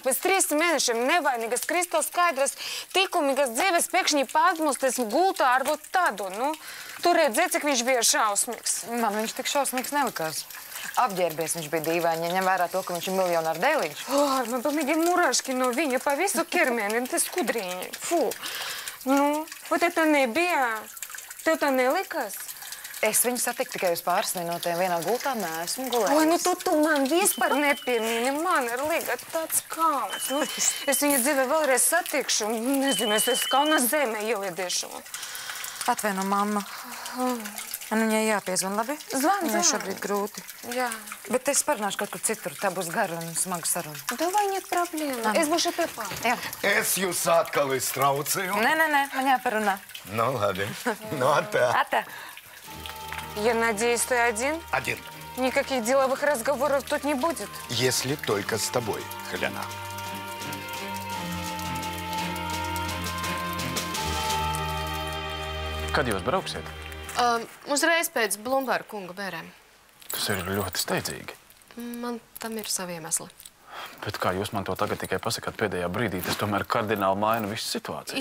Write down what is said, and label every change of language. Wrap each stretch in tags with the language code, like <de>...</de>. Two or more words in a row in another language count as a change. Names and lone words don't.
<lv>Pēc 3 mēnešiem nevainīgas, kristāli skaidras, likumīgas dzīves pēkšņi pārmūsties gultā ar būt tādu. Nu, tu redzēji, cik viņš bija šausmīgs. Man viņš tik šausmīgs nelikās. Apģērbies viņš bija dīvaini, ja ņem vērā to, ka viņš ir miljonāru dēliņš. Man pilnīgi muraški no viņa pa visu ķermeni, tas skudriņi. Fū. Nu,</lv> <ru>вот это</ru> <lv>nebija. Tev tā nelikās? Es viņu satiku tikai uz pāris minūtēm. Vienā gultā neesmu gulējis. Oi, nu tu man vispār nepiemini. Man ir liga tāds kauns. Nu, es viņu dzīvē vēlreiz satikšu. Nezinu, es kauna zemē ielidīšu. Atvaino, mamma. Man viņai jāpiezvan, labi? Zvani. Viņai šobrīd grūti. Jā. Bet es parunāšu kaut kur citur. Tā būs gara un smaga saruna.</lv> <ru>Davai, нет проблем.</ru> <lv>Es būšu pie pā. Jā. Es jūs atkal iztraucēju. Nē, man jāparunā. Nu, labi. Nu, tā. Ata.</lv> <ru>Я надеюсь, ты один? Один. Никаких деловых разговоров тут не будет? Если только с тобой, Helena.</ru> <lv>Kad jūs brauksiet? Uzreiz pēc Blumberga kunga bērēm. Tas ir ļoti steidzīgi. Man tam ir savi iemesli. Bet kā jūs man to tagad tikai pasakāt pēdējā brīdī, tas tomēr kardināli maina visu situāciju.</lv>